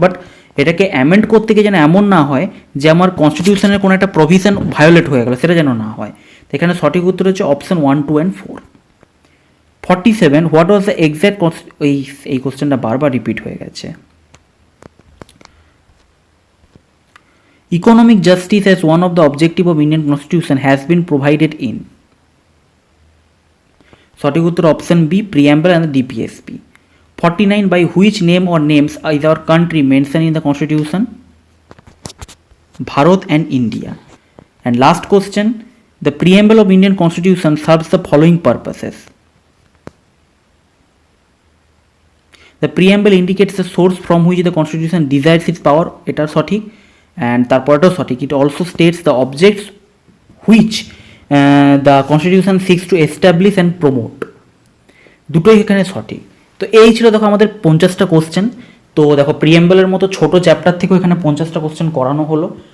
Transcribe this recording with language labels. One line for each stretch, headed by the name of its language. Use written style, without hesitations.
Bangla: But এটাকে amend করতে গিয়ে যেন এমন না হয় যে আমার কনস্টিটিউশনের কোনো একটা প্রভিশন ভায়োলেট হয়ে গেল, সেটা যেন না হয়। তো এখানে সঠিক উত্তর হচ্ছে option 1, 2 and 4। 47,
English: what was the exact,
Bangla: এই কোশ্চেনটা বারবার রিপিট হয়ে গেছে।
English: Economic justice as one of the objective of Indian Constitution has been provided in,
Bangla: সঠিক উত্তর option B,
English: Preamble and the DPSP। 49, by which name or names is our country mentioned in the Constitution? Bharat and India। And last question, the preamble of Indian Constitution serves the following purposes. The preamble indicates the source from which the Constitution derives its power,
Bangla: এটা সঠিক।
English: and
Bangla: তারপরটাও সঠিক,
English: it also states the objects which the constitution seeks to establish and promote,
Bangla: দুটোই এখানে সঠিক। তো এই ছিল দেখো আমাদের 50টা কোশ্চেন। তো দেখো প্রিএম্বলের মতো ছোট চ্যাপ্টার থেকেও এখানে 50টা কোশ্চেন করানো হলো।